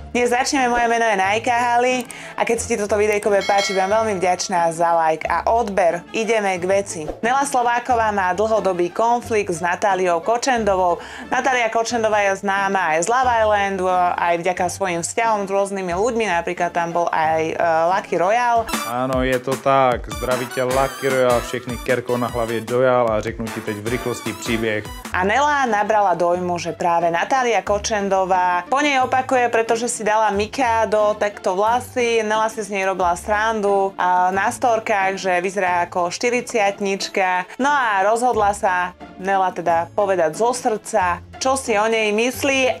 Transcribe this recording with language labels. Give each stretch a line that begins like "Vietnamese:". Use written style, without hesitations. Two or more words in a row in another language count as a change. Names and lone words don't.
Slovak: Dnes začneme, moje meno je Najka Hali a keď sa ti toto videjko bude páčiť, budem veľmi vďačná za like a odber. Ideme k veci. Nela Slováková má dlhodobý konflikt s Natáliou Kočendovou. Natália Kočendová je známa aj z Love Islandu, aj vďaka svojim vzťahom s rôznymi ľuďmi, napríklad tam bol aj Lucky Royal.
Czech: Ano, je to tak. Zdraví tě Lucky Royal, všechny kerko na hlavě dojal a řeknu ti teď v rychlosti příběh.
Slovak: A Nela nabrala dojmu, že práve Natália Kočendová po nej opakuje, pretože si dala mikádo, takto vlasy, Nela si z nej robila srandu na storkách, že vyzerá ako 40-tnička. No a rozhodla sa Nela teda povedať zo srdca, čo si o nej myslí.